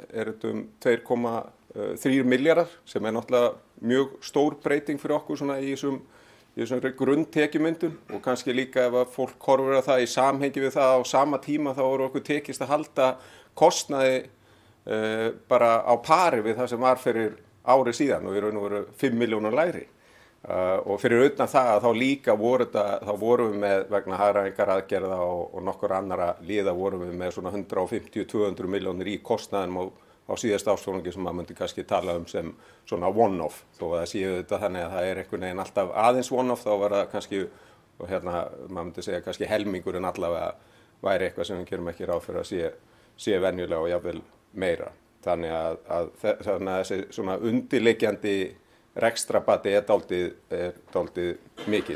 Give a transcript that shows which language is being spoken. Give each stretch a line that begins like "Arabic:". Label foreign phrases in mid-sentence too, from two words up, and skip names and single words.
Icelandic: 2,3 milljarðar sem náttúrulega mjög stór breyting fyrir okkur svona í þessum grunntekjumyndun og kannski líka ef að fólk horfir að það í samhengi við það á sama tíma þá okkur tekist að halda kostnaði bara á pari við það sem var fyrir ári síðan og við raun og veru 5 milljónar lægri. Og fyrir utan það þá líka vorum við með vegna hagræðingar aðgerða og nokkur annara liða vorum við með svona 150-200 milljónir í kostnaðinum á síðasta ársfjórðungi sem maður myndi kannski tala sem svona one-off. Þó að það séu þetta þannig að það einhvern veginn alltaf aðeins one-off þá var það kannski, maður myndi segja kannski helmingurinn allavega væri eitthvað sem við gerum ekki ráð fyrir að sé venjulega og jafnvel meira. Þannig að þessi svona undirliggjandi rekstrabati dálítið mikil.